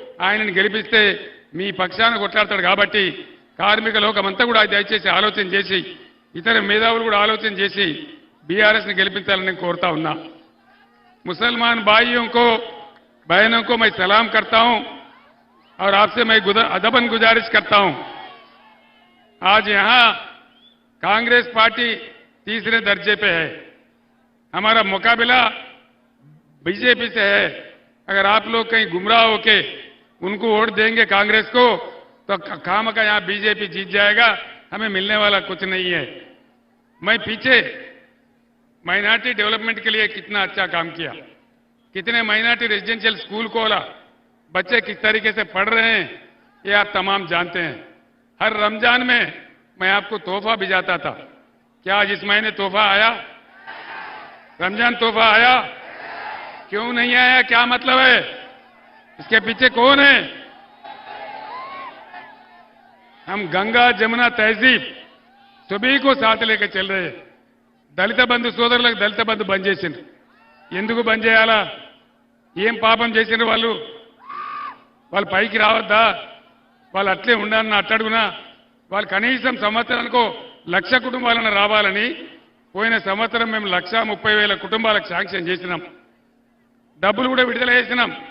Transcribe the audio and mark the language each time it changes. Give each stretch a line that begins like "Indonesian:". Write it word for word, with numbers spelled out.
Telugu: ఆయనను గెలిపిస్తే మీ పక్షాన కొట్లాడతాడు. కాబట్టి కార్మిక లోకమంతా కూడా దయచేసి ఆలోచన చేసి ఇతర మేధావులు కూడా ఆలోచన చేసి బీఆర్ఎస్ని గెలిపించాలని నేను కోరుతా ఉన్నా.
Hindi: ముసల్మాన్ భాయియోంకో బహనోంకో మై సలాం కర్తా హూం ఔర్ ఆప్సే మై అదబన్ గుజారిష్ కర్తా హూం. आज यहाँ कांग्रेस पार्टी तीसरे दर्जे पे है, हमारा मुकाबला बीजेपी से है. अगर आप लोग कहीं गुमराह होके उनको वोट देंगे कांग्रेस को तो खाम का यहाँ बीजेपी जीत जाएगा, हमें मिलने वाला कुछ नहीं है. मैं पीछे माइनॉरिटी डेवलपमेंट के लिए कितना अच्छा काम किया, कितने माइनॉरिटी रेजिडेंशियल स्कूल खोला, बच्चे किस तरीके से पढ़ रहे हैं, ये आप तमाम जानते हैं. हर रमजान में मैं आपको तोहफा भिजाता था. क्या आज इस महीने तोहफा आया? रमजान तोहफा आया? क्यों नहीं आया? क्या मतलब है? इसके पीछे कौन है? हम गंगा जमुना तहजीब सभी को साथ लेकर चल रहे.
Telugu: దళిత బంధు సోదరులకు దళిత బంధు బంద్ చేసిండ్రు. ఎందుకు బంద్ చేయాలా? ఏం పాపం చేసిండ్రు వాళ్ళు? వాళ్ళు పైకి రావద్దా? వాళ్ళు అట్లే ఉండాలని అట్టడుగునా? వాళ్ళు కనీసం సంవత్సరానికో లక్ష కుటుంబాలను రావాలని పోయిన సంవత్సరం మేము లక్ష ముప్పై వేల కుటుంబాలకు శాంక్షన్ చేసినాం, డబ్బులు కూడా విడుదల చేసినాం.